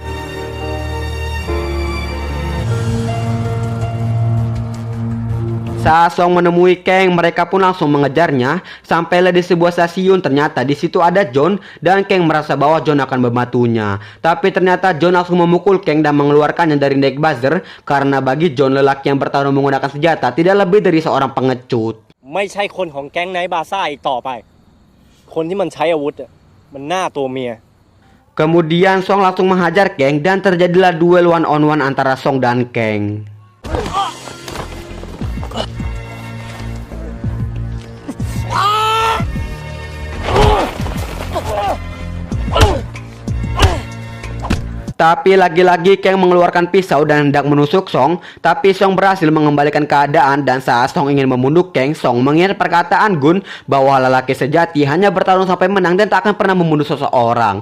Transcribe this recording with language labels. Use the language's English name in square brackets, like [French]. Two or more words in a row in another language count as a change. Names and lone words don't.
[Indonesian] Saat Song menemui Kang, mereka pun langsung mengejarnya. Sampailah di sebuah stasiun, ternyata di situ ada John, dan Kang merasa bahwa John akan membantunya. Tapi ternyata John langsung memukul Kang dan mengeluarkannya dari Neck Buzzer, karena bagi John, lelaki yang bertarung menggunakan senjata tidak lebih dari seorang pengecut. [Thai] ไม่ใช่คนของแก๊งไนท์บาซ่าอีกต่อไป คนที่มันใช้อาวุธมันหน้าตัวเมีย [Indonesian] Kemudian Song langsung menghajar Kang, dan terjadilah duel [English] one on one [Indonesian] antara Song dan Kang. Tapi lagi-lagi Kang mengeluarkan pisau dan hendak menusuk Song, tapi Song berhasil mengembalikan keadaan, dan saat Song ingin membunuh Kang, Song mengingat perkataan Gun bahwa lelaki sejati hanya bertarung sampai menang dan tak akan pernah membunuh seseorang.